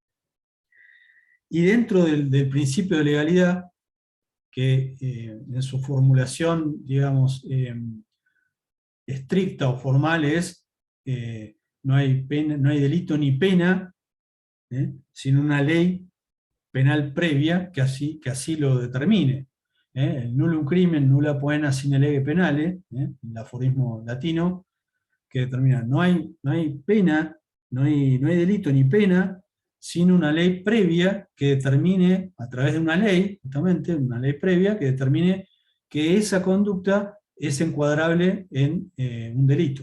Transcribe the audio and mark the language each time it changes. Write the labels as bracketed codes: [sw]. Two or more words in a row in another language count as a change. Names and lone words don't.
[es] Y dentro del principio de legalidad, que en su formulación, digamos, estricta o formal es, no hay delito ni pena, sino una ley penal previa que así lo determine. [la] El nullum crimen, nulla poena sine lege penale, [es] el aforismo latino, que determina, no hay pena, no hay delito ni pena, sin una ley previa que determine, a través de una ley, justamente, una ley previa, que determine que esa conducta es encuadrable en un delito.